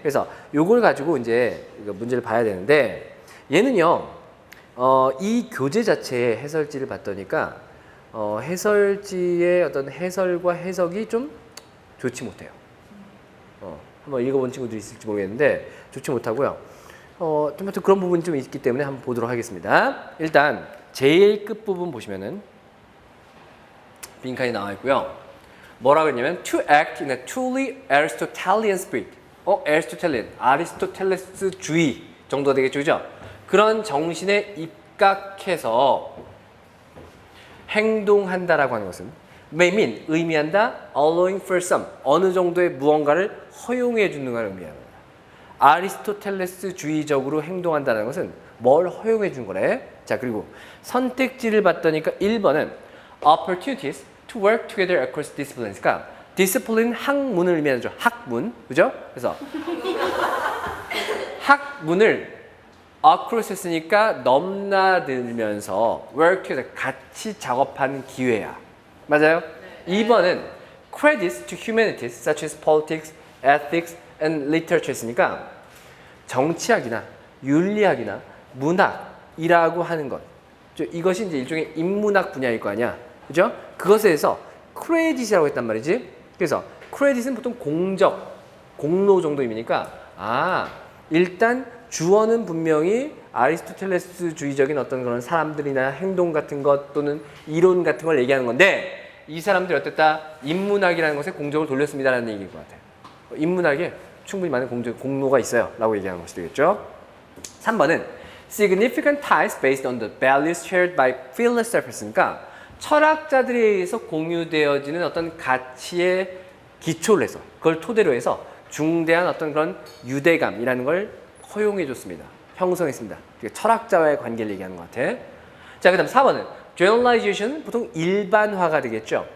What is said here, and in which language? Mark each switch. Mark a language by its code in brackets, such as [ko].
[ko] 그래서 요걸 가지고 이제 문제를 봐야 되는데 얘는요, 이 교재 자체의 해설지를 봤더니까 해설지의 어떤 해설과 해석이 좀 좋지 못해요. 한번 읽어본 친구들이 있을지 모르겠는데 좋지 못하고요. 좀 그런 부분이 좀 있기 때문에 한번 보도록 하겠습니다. 일단 제일 끝부분 보시면은 빈칸이 나와 있고요. 뭐라고 했냐면 [en] to act in a truly Aristotelian spirit. [ko] Aristotelian, 아리스토텔레스주의 정도가 되겠죠. 그죠? 그런 정신에 입각해서 행동한다라고 하는 것은 [en] may mean, [ko] 의미한다, [en] allowing for some, [ko] 어느 정도의 무언가를 허용해 주는 걸 의미합니다. 아리스토텔레스주의적으로 행동한다는 것은 뭘 허용해 준 거래? 자, 그리고 선택지를 봤더니까 1번은 [en] opportunities to work together across disciplines. [ko] 그러니까 discipline 학문을 의미하죠. 학문. 그죠? 그래서 학문을 across 했으니까 넘나들면서 work together 같이 작업하는 기회야. 맞아요? 네. [en] 2번은 credits to humanities such as politics, ethics, and literature [ko] 했으니까 정치학이나 윤리학이나 문학이라고 하는 것. 이것이 이제 일종의 인문학 분야일 거 아니야. 그죠? 그것에 대해서 크레딧이라고 했단 말이지. 그래서 크레딧은 보통 공적, 공로 정도 의미니까 일단 주어는 분명히 아리스토텔레스주의적인 어떤 그런 사람들이나 행동 같은 것 또는 이론 같은 걸 얘기하는 건데 이 사람들이 어땠다? 인문학이라는 것에 공적을 돌렸습니다라는 얘기인 것 같아요. 인문학에 충분히 많은 공로가 있어요 라고 얘기하는 것이 되겠죠. [en] 3번은 significant ties based on the values shared by philosophers. [ko] 그러니까 철학자들에 의해서 공유되어지는 어떤 가치의 기초를 해서 그걸 토대로 해서 중대한 어떤 그런 유대감이라는 걸 허용해 줬습니다. 형성했습니다. 철학자와의 관계를 얘기하는 것 같아. 자, 그 다음 4번은 generalization, 보통 일반화가 되겠죠.